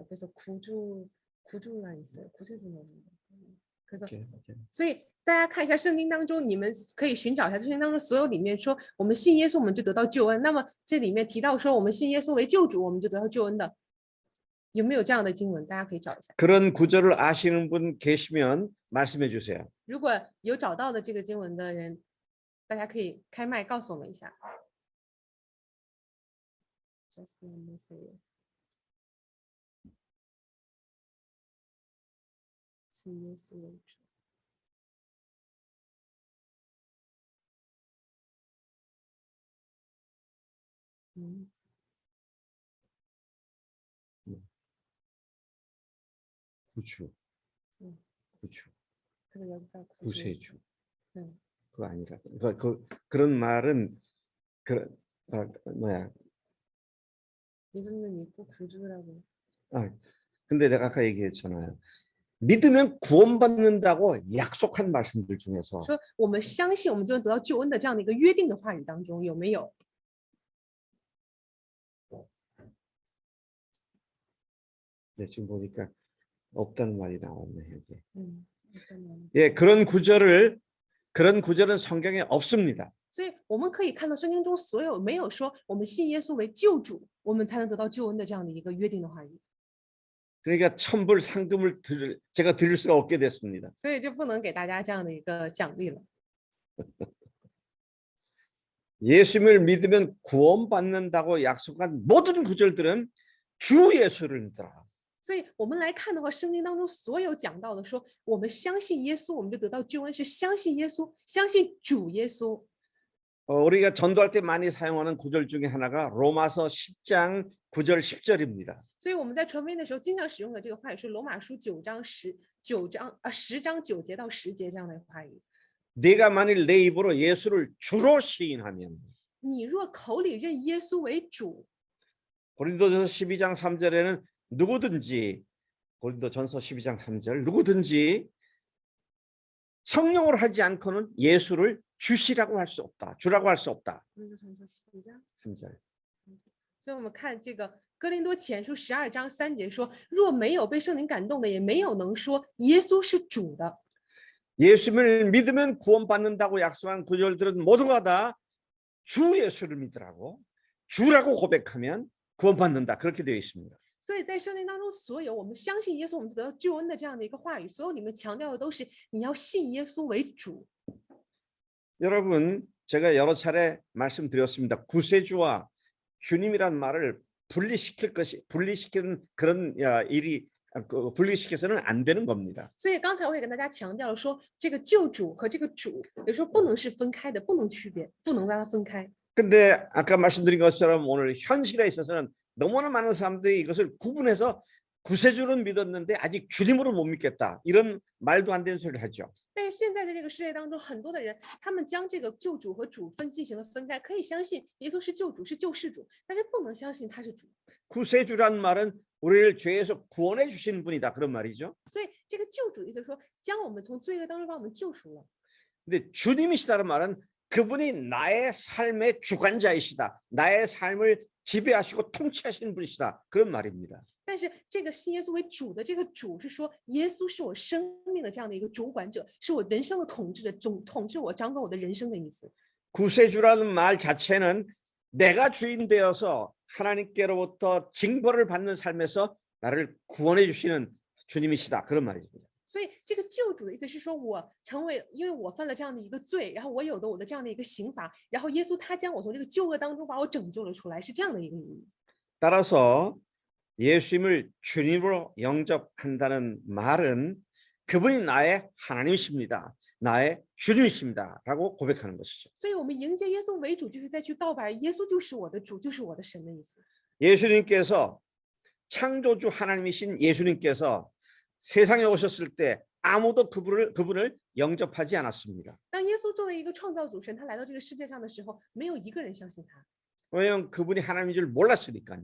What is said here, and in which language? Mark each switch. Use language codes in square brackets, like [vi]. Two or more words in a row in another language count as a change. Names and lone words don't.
[ko] 그래서 구주만 있어요. 구세주만 있어요. [zh] 그래서 所以大家看一下圣经当中，你们可以寻找一下圣经当中所有里面说我们信耶稣我们就得到救恩，那么这里面提到说我们信耶稣为救主我们就得到救恩的，有没有这样的经文？大家可以找一下。 [ko] 그런 구절을 아시는 분 계시면 말씀해 주세요. [zh] 如果有找到的这个经文的人，大家可以开麦告诉我们一下。信耶稣为主。 [ko] 구주. 구주. 그래서 여기가 구세주. 네. 그거 아니라. 그런 말은 뭐야? 예수님 믿고 구주라고. 근데 내가 아까 얘기했잖아요. 믿으면 구원받는다고 약속한 말씀들 중에서 [zh] 说我们相信我们就能得到救恩的这样的一个约定的话语当中有没有？ [ko] 네, 지금 보니까 없다는 말이 나왔네 여기. 없다는 예, 그런 구절은 성경에 없습니다. [zh] 所以我们可以看到圣经中所有没有说我们信耶稣为救主，我们才能得到救恩的这样的一个约定的话语。 [ko] 그러니까 천불 상금을 제가 드릴 수가 없게 됐습니다. [zh] 所以就不能给大家这样的一个奖励了。 [ko] 예수님을 믿으면 구원받는다고 약속한 모든 구절들은 주 예수를 믿더라. [zh] 所以我们来看的话，圣经当中所有讲到的说，我们相信耶稣，我们就得到救恩，是相信耶稣，相信主耶稣。 [ko] 우리가 전도할 때 많이 사용하는 구절 중에 하나가 로마서 10장 9절 10절입니다. [zh] 所以我们在传福音的时候，经常使用的这个话语是罗马书10章9节到10节这样的话语。 [ko] 네가 만일 내 입으로 예수를 주로 시인하면 [zh] 你若口里认耶稣为主， [ko] 고린도전서 12장 3절에는 누구든지 고린도전서 12장 3절 누구든지 성령으로 하지 않고는 예수를 주시라고 할 수 없다. 주라고 할 수 없다. 3절. [zh] 所以我们看这个哥林多前书12章3节说，若没有被圣灵感动的，也没有能说耶稣是主的。 [ko] 예수를 믿으면 구원받는다고 약속한 구절들은 모두가 다 주 예수를 믿으라고 주라고 고백하면 구원받는다. 그렇게 되어 있습니다. [zh] 所以在圣经当中，所有我们相信耶稣，我们得到救恩的这样的一个话语，所有里面强调的都是你要信耶稣为主。 [ko] 여러분, 제가 여러 차례 말씀드렸습니다. 구세주와 주님이란 말을 분리시키는 그런 일이 분리시켜서는 안 되는 겁니다. [zh] 所以刚才我也跟大家强调了说，这个救主和这个主，有时候不能是分开的，不能区别，不能让它分开。 [ko] 근데 아까 말씀드린 것처럼 오늘 현실에 있어서는 너무나 많은 사람들이 이것을 구분해서 구세주는 믿었는데 아직 주님으로 못 믿겠다. 이런 말도 안 되는 소리를 하죠. [zh] 但是现在的这个世界当中，很多的人他们将这个救主和主进行了分开，可以相信耶稣是救主，是救世主，但是不能相信他是主。 [ko] 구세주란 말은 우리를 죄에서 구원해 주시는 분이다. 그런 말이죠. [zh] 所以这个救主意思说，将我们从罪恶当中把我们救赎了。 [ko] 근데 주님이시다는 말은 그분이 나의 삶의 주관자이시다. 나의 삶을 지배하시고 통치하시는 분이시다. 그런 말입니다. [zh] 但是这个信耶稣为主的这个主是说，耶稣是我生命的这样的一个主管者，是我人生的统治者，统治我、掌管我的人生的意思。 [ko] 구세주라는 말 자체는 내가 주인 되어서 하나님께로부터 징벌을 받는 삶에서 나를 구원해 주시는 주님이시다. 그런 말입니다. [zh] 所以这个救主的意思是说，我成为，因为我犯了这样的一个罪，然后我有的我的这样的一个刑罚，然后耶稣他将我从这个旧恶当中把我拯救了出来，是这样的一个意义。 [ko] 따라서 예수님을 주님으로 영접한다는 말은 그분이 나의 하나님이십니다. 나의 주님이십니다라고 고백하는 것이죠. [zh] 所以我们迎接耶稣为主，就是在去告白耶稣就是我的主，就是我的神的意思。 [ko] 예수님께서 창조주 하나님이신 예수님께서 세상에 오셨을 때 아무도 그분을 영접하지 않았습니다. [zh] 当耶稣作为一个创造主神，他来到这个世界上的时候，没有一个人相信他， [ko] 왜냐하면 그분이 하나님인 줄 몰랐으니까요.